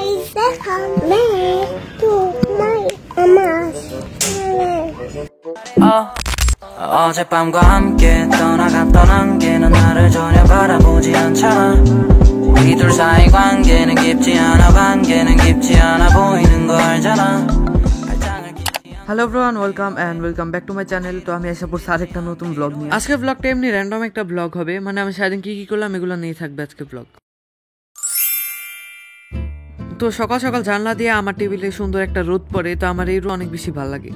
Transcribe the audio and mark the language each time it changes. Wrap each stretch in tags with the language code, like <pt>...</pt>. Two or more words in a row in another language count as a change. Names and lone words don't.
<ko>어젯밤과 함께 떠나갔던 안개는 나를 전혀 바라보지 않잖아. 우리 둘 사이 관계는 깊지 않아 보이는 거 알잖아.</ko> <en>hello everyone, welcome back to my channel.</en> <bn>তো আমি আশা করছি আরেকটা নতুন ব্লগ নিয়ে। আজকের ব্লগটা এমনি র্যান্ডম একটা ব্লগ হবে, মানে আমি সারাদিন কি করলাম এগুলো নিয়ে থাকবে আজকে ব্লগ। তো সকাল সকাল জানলা দিয়ে আমার টেবিলে সুন্দর একটা রোদ পড়ে, তো আমার এই রোদ অনেক বেশি ভালো লাগে।</bn>